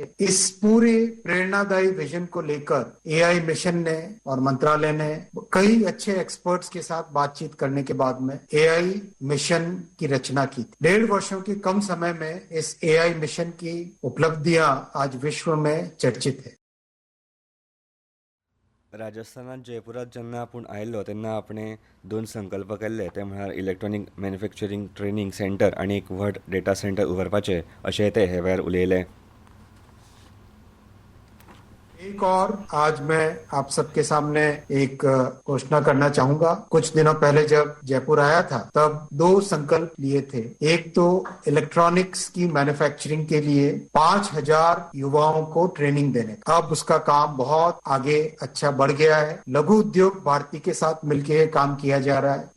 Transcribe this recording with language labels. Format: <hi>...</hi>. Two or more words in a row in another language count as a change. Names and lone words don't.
<hi>इस पूरे प्रेरणादायी विजन को लेकर AI मिशन ने और मंत्रालय ने कई अच्छे एक्सपर्ट्स के साथ बातचीत करने के बाद में AI मिशन की रचना की. 1.5 वर्षों के कम समय में इस AI मिशन की उपलब्धियां आज विश्व में चर्चित है.</hi> <kok>राजस्थानात जयपुरात जेन्ना आपूण आयिल्लो तेन्ना आपणे 2 संकल्प केल्ले. ते म्हळ्यार</kok> <en>electronic manufacturing training centre</en> <kok>आनी एक व्हड</kok> <en>data centre</en> <kok>उबारपाचे अशें ते हे वेळार उलयले.</kok> <hi>एक और आज मैं आप सबके सामने एक घोषणा करना चाहूंगा। कुछ दिनों पहले जब जयपुर आया था तब 2 संकल्प लिए थे। एक तो इलेक्ट्रॉनिक्स की मैन्युफैक्चरिंग के लिए 5,000 युवाओं को ट्रेनिंग देने का। अब उसका काम बहुत आगे अच्छा बढ़ गया है। लघु उद्योग भारती के साथ मिलकर काम किया जा रहा है।</hi>